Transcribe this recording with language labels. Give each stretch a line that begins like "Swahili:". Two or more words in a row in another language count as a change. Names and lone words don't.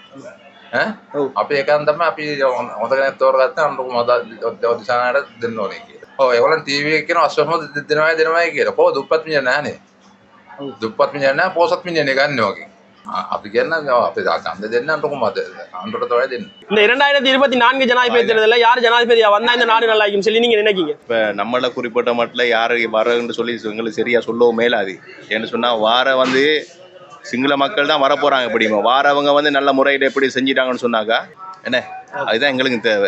Sinhala: අපි ඒකෙන් තමයි අපි හොඳ කෙනෙක් තෝරගත්තා අනුරකුමාර දිසානායට දෙන්න ඕනේ කියලා. ඔව් ඒගොල්ලන් ටීවී එකේ කියන අස්වැසුම දෙනවයි කියලා. කොහොමද දුප්පත් මිනිහ නැහනේ. දුප්පත් මිනිහ නැහැ පොසත් මිනිහනේ ගන්න වගේ. අපි කියන්නේ අපි ඡන්ද දෙන්න අනුරකුමාර අනුරට තමයි දෙන්න.
Tamil: இந்த 2024 ஜனாதிபதி தேர்தலில் யார் ஜனாதிபதியா வந்தா இந்த நாடு நல்லா இருக்குன்னு சொல்லி நீங்க நினைக்கிறீங்க? இப்போ நம்மளை குறிப்பிட்ட மட்டும் யார் வரன்னு சொல்லி எங்களுக்கு சரியா சொல்லவும் மேலாது. ஏன்னு சொன்னால் வார சிங்கள மக்கள் தான் வரப்போகிறாங்க. எப்படிமா வாரவங்க நல்ல முறையில் எப்படி செஞ்சிட்டாங்கன்னு சொன்னாக்கா என்ன அதுதான் எங்களுக்கு தேவை.